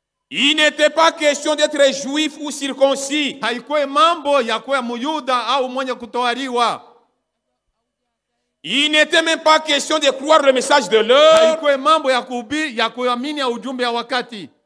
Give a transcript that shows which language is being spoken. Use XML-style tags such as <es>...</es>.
<fr>Il n'était pas question d'être juif ou circoncis.</fr> <sw>Haikuwa mambo ya kuwa Muyuda au mwenye kutohariwa.</sw> <fr>Il n'était même pas question de croire le message de l'heure.</fr> <sw>Haikuwa mambo ya kuhubiri ya kuamini ya ujumbe ya wakati.</sw>